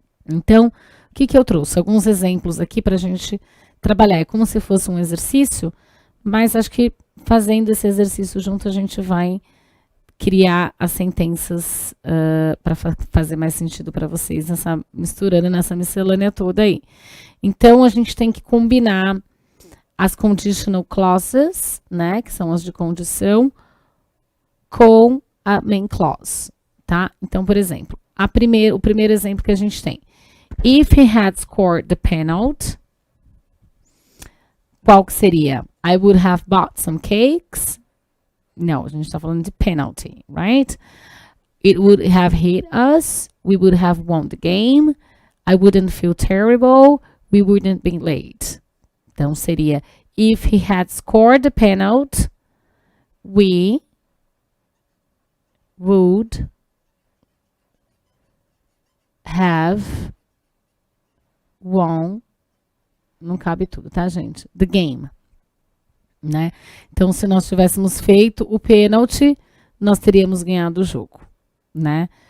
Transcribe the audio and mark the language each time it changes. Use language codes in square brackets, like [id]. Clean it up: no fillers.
[pt] Então, o que eu trouxe? Alguns exemplos aqui para a gente trabalhar. É como se fosse um exercício, mas acho que fazendo esse exercício junto a gente vai criar as sentenças para fazer mais sentido para vocês, misturando nessa miscelânea toda aí. Então, a gente tem que combinar as conditional clauses, né, que são as de condição, com a main clause, tá? Então, por exemplo, o primeiro exemplo que a gente tem. [en] If he had scored the penalty, [pt] qual que seria? [en] I would have bought some cakes. [pt] Não, a gente está falando de penalty, right? [en] It would have hit us. We would have won the game. I wouldn't feel terrible. We wouldn't be late. [pt] Então, seria, [en] if he had scored the penalty, we would have won, [pt] não cabe tudo, tá, gente? [en] The game, né? [pt] Então, se nós tivéssemos feito o pênalti, nós teríamos ganhado o jogo, né?